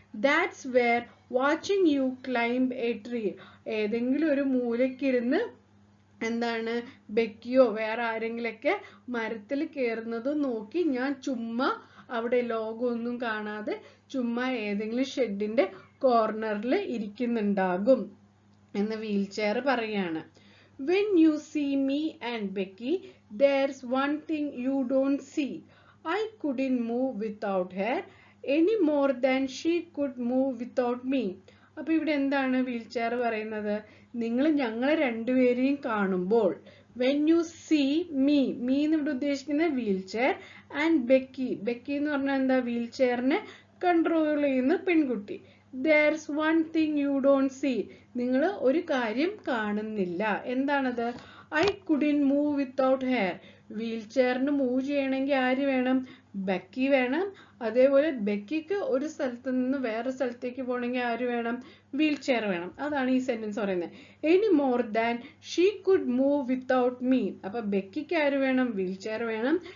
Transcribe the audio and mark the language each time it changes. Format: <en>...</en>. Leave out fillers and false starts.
<en>That's where watching you climb a tree.</en> <ml>ഏതെങ്കിലും ഒരു മൂലയ്ക്കിരുന്ന് എന്താണ് ബെക്കിയോ വേറെ ആരെങ്കിലൊക്കെ മരത്തിൽ കയറുന്നത് നോക്കി ഞാൻ ചുമ്മാ അവിടെ ലോകമൊന്നും കാണാതെ ചുമ്മാ ഏതെങ്കിലും ഷെഡിന്റെ കോർണറിൽ ഇരിക്കുന്നുണ്ടാകും എന്ന് വീൽ ചെയർ പറയാണ്.</ml> <en>When you see me and Becky, there's one thing you don't see. I couldn't move without her any more than she could move without me.</en> <ml>അപ്പൊ ഇവിടെ എന്താണ് വീൽ ചെയർ പറയുന്നത്? നിങ്ങൾ ഞങ്ങളെ രണ്ടുപേരെയും കാണുമ്പോൾ,</ml> <en>when you see me,</en> <ml>me എന്ന് ഇവിടെ ഉദ്ദേശിക്കുന്നത് wheel chair,</ml> <en>and Becky,</en> <ml>Becky എന്ന് പറഞ്ഞാൽ എന്താ? വീൽ ചെയറിനെ കൺട്രോൾ ചെയ്യുന്ന പെൺകുട്ടി.</ml> <en>There's one thing you don't see.</en> <ml>നിങ്ങൾ ഒരു കാര്യം കാണുന്നില്ല. എന്താണത്?</ml> <en>I couldn't move without her.</en> <ml>Wheel ചെയറിന് move ചെയ്യണമെങ്കിൽ ആര് വേണം? ബെക്കി വേണം. അതേപോലെ ബെക്കിക്ക് ഒരു സ്ഥലത്ത് നിന്ന് വേറെ സ്ഥലത്തേക്ക് പോകണമെങ്കിൽ ആര് വേണം? വീൽ ചെയർ വേണം. അതാണ് ഈ സെന്റൻസ് പറയുന്നത്.</ml> <en>Any more than she could move without me.</en> <ml>അപ്പൊ ബെക്കിക്ക് ആര് വേണം? വീൽ ചെയർ വേണം.</ml>